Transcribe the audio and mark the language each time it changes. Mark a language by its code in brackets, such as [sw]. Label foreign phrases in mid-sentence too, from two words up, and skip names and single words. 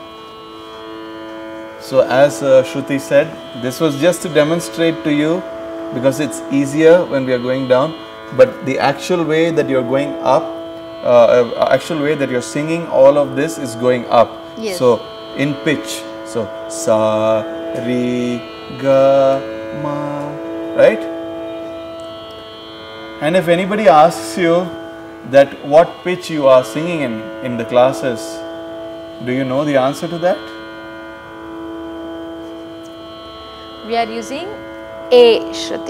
[en] So as Shruti said, this was just to demonstrate to you because it's easier when we are going down, but the actual way that you're going up, actual way that you're singing all of this is going up. Yes. So in pitch. So sa, re, ga, ma, right? And if anybody asks you that what pitch you are singing in the classes, do you know the answer to that? We are using A Shruti.